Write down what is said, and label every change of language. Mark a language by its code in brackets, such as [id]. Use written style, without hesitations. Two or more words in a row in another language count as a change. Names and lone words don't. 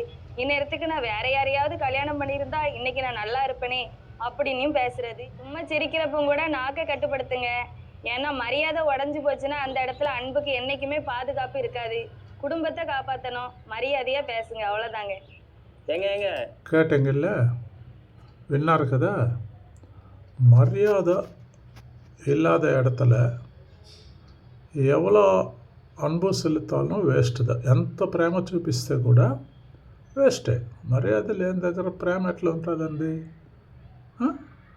[ta] இந்நேரத்துக்கு நான் வேற யாரையாவது கல்யாணம் பண்ணியிருந்தா இன்னைக்கு நான் நல்லா இருப்பேனே அப்படின்னும் பேசுறது. சும்மா சிரிக்கிறப்ப கூட நாக்கை கட்டுப்படுத்துங்க. ஏன்னா மரியாதை உடஞ்சி போச்சுன்னா அந்த இடத்துல அன்புக்கு என்னைக்குமே பாதுகாப்பு இருக்காது. குடும்பத்தை காப்பாற்றணும், மரியாதையா பேசுங்க, அவ்வளோதாங்க. ஏங்க கேட்டீங்கல்ல, [te] విన్నారు కదా. [ta] மரியாதை இல்லாத இடத்துல யாரோ அன்பு செலுத்தாலும் வேஸ்ட் தான். [te] ఎంత ప్రేమ చూపిస్తే కూడా వేస్టే. మర్యాద లేని దగ్గర ప్రేమ ఎట్లా ఉంటుందండి?